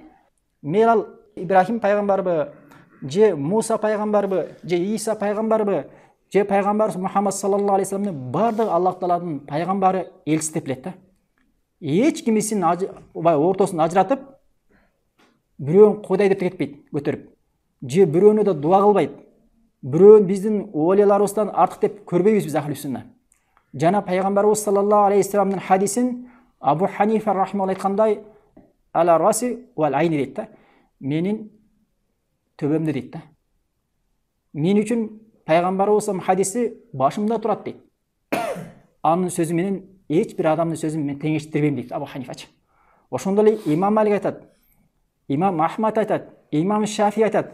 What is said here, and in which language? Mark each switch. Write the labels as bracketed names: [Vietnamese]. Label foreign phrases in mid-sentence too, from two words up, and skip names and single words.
[Kyrgyz] Мейрал Ибрахим пайгамбарбы, же Муса пайгамбарбы, же Иса пайгамбарбы, же пайгамбарыбыз Мухаммад [Arabic] صلى الله عليه وسلم [Kyrgyz] бардыгы Аллах тааланын пайгамбары, элчиси деп билет да. Эч кимисин ортосун ажыратып, бирөөнү Кудай деп кетпейт, көтөрүп. Же бирөөнү да дуа кылбайт. Бирөөнү биздин олияларыбыздан артык деп көрбөйбүз биз [Arabic] أهل السنة. [Kyrgyz] Жана пайгамбарыбыз [Arabic] صلى الله عليه وسلم [Kyrgyz] хадисин Абу Ханифа рахималлаху айткандай, [Arabic] على الرأس والعين [Kyrgyz] дейт да. Менин төбөмдө дейт да. Мен үчүн пайгамбарыбыздын хадиси башымда турат дейт. Анын сөзү менен эч бир адамдын сөзүн мен теңештирбейм дейт Абу Ханифачы. Ошондой эле Имам Малик айтат, Имам Ахмад айтат, Имам Шафи айтат.